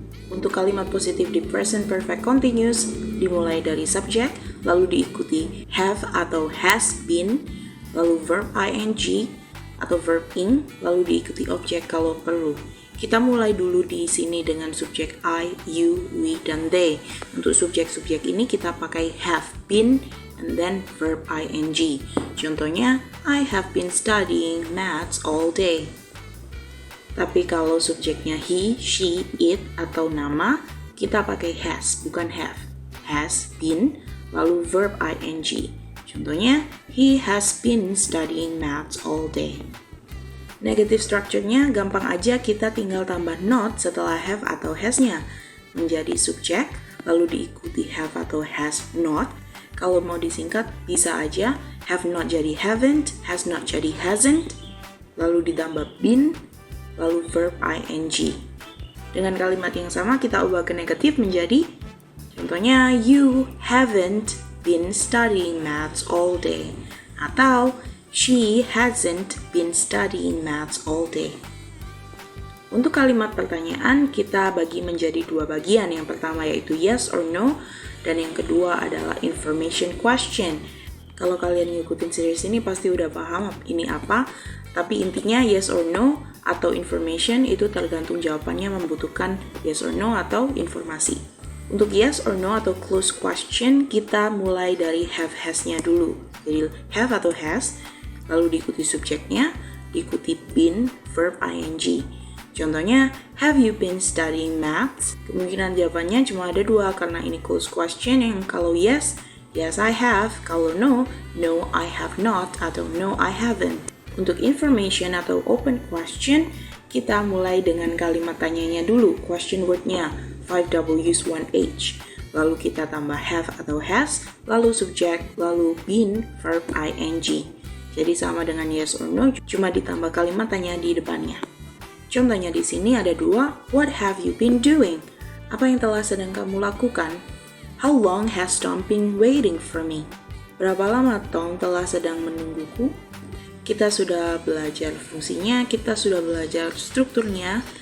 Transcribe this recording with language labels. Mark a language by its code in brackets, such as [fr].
[id] Untuk kalimat positif di present perfect continuous dimulai dari subject, lalu diikuti have atau has been, lalu verb ing atau verb ing, lalu diikuti objek kalau perlu. Kita mulai dulu di sini dengan subjek I, you, we, dan they. Untuk subjek-subjek ini kita pakai have been [en] and then [id] verb ing. Contohnya, [en] I have been studying maths all day. [id] Tapi kalau subjeknya he, she, it, atau nama, kita pakai has, bukan have. [en] Has been, [id] lalu [en] verb ing. [id] Contohnya, [en] he has been studying maths all day. [id] Negative structure-nya gampang aja, kita tinggal tambah not setelah have atau has-nya. Menjadi subjek, lalu diikuti have atau has not. Kalau mau disingkat bisa aja have not jadi haven't, has not jadi hasn't, lalu ditambah been, lalu verb ing. Dengan kalimat yang sama kita ubah ke negatif menjadi, contohnya, [en] you haven't been studying maths all day. [id] Atau, [en] she hasn't been studying maths all day. [id] Untuk kalimat pertanyaan, kita bagi menjadi dua bagian. Yang pertama yaitu yes or no, dan yang kedua adalah information question. Kalau kalian ngikutin series ini pasti udah paham ini apa, tapi intinya yes or no atau information itu tergantung jawabannya membutuhkan yes or no atau informasi. Untuk yes or no atau close question, kita mulai dari have has-nya dulu. Jadi have atau has, lalu diikuti subjeknya, diikuti been, verb ing. Contohnya, [en] have you been studying maths? [id] Kemungkinan jawabannya cuma ada dua karena ini close question yang kalau yes, [en] yes I have. [id] Kalau [en] no, no I have not [id] atau [en] no I haven't. [id] Untuk information atau open question, kita mulai dengan kalimat tanyanya dulu, question word-nya, 5Ws 1H. Lalu kita tambah have atau has, lalu subject, lalu been, verb ing. Jadi sama dengan yes or no, cuma ditambah kalimat tanya di depannya. Contohnya di sini ada dua, [en] what have you been doing? [id] Apa yang telah sedang kamu lakukan? [en] How long has Tom been waiting for me? [id] Berapa lama Tom telah sedang menungguku? Kita sudah belajar fungsinya, kita sudah belajar strukturnya.